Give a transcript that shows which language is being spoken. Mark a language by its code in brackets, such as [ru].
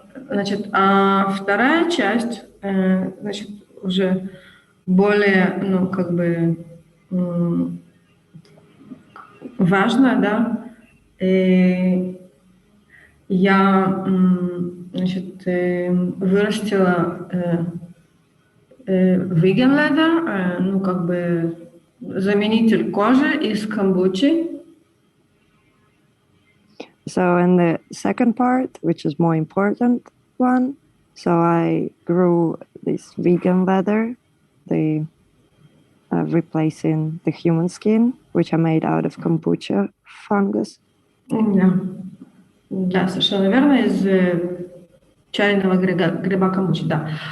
[ru] Значит, вторая часть, значит, уже более, ну, как бы важная, да. И я, значит, вырастила vegan leather, ну, как бы заменитель кожи из камбучи. [en] So in the second part, which is more important one, so I grew this vegan leather, the replacing the human skin, which are made out of kombucha fungus. [ru] Да, совершенно верно, из чайного гриба камбучи, да.